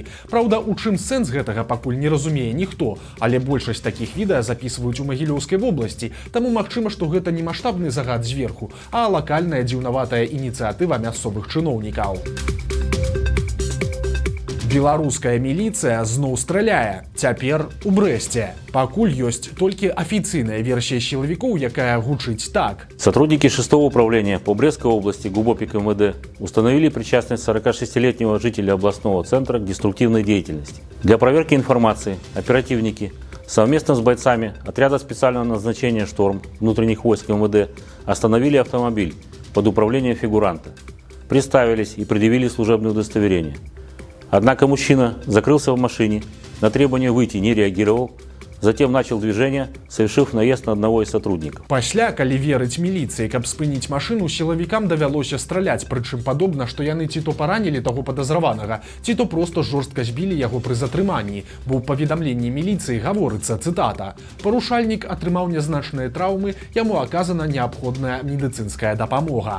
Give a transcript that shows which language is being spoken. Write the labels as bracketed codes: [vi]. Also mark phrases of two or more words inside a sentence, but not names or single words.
[be] Праўда, у чым сэнс гэтага пакуль не разумее ніхто, але большасць такіх відэа запісваюць у Магілёўскай вобласці, таму магчыма, што гэта не маштабны загад зверху, а лакальная дзіўнаватая ініцыятыва мясцовых чыноўнікаў. Беларуская міліцыя зноў страляе. Цяпер у Брэсце. Пакуль ёсць толькі афіцыйная версія сілавікоў, якая гучыць так. [ru] Сотрудники 6-го управления по Брестской области ГУБОПИК МВД установили причастность 46-летнего жителя областного центра к деструктивной деятельности. Для проверки информации оперативники совместно с бойцами отряда специального назначения «Шторм» внутренних войск МВД остановили автомобиль под управлением фигуранта, представились и предъявили служебное удостоверение. Однако мужчина закрылся в машине, на требование выйти не реагировал, затем начал движение, совершив наезд на одного из сотрудников. [be] Пасля, калі верыць міліцыі, каб спыніць машыну, сілавікам давялося страляць, прычым падобна, што яны ці то паранілі таго падазраванага, ці то проста жорстка збілі яго пры затрыманні, бо ў паведамленні міліцыі гаворыцца, цытата: «Парушальнік атрымаў нязначныя траўмы, яму аказана неабходная медыцынская дапамога».